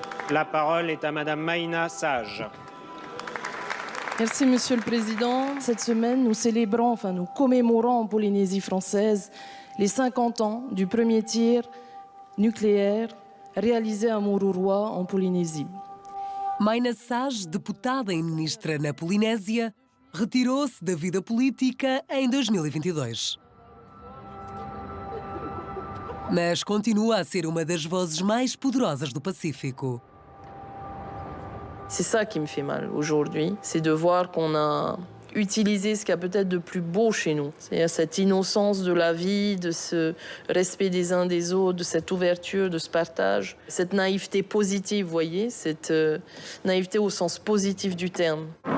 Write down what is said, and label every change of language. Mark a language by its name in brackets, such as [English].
[French] La parole est à Madame Maïna Sage. Merci, Monsieur le Président. Cette semaine, nous célébrons, nous commémorons en Polynésie française les 50 ans du premier tir nucléaire réalisé à Mururoa, en Polynésie. [Portuguese] Maïna Sage, deputada e ministra na Polinésia, retirou-se da vida política em 2022. Mas continua a ser uma das vozes mais poderosas do Pacífico. [French] C'est ça qui me fait mal aujourd'hui, c'est de voir qu'on a utilisé ce qu'il y a peut-être de plus beau chez nous. C'est-à-dire cette innocence de la vie, de ce respect des uns des autres, de cette ouverture, de ce partage. Cette naïveté positive, vous voyez, cette naïveté au sens positif du terme.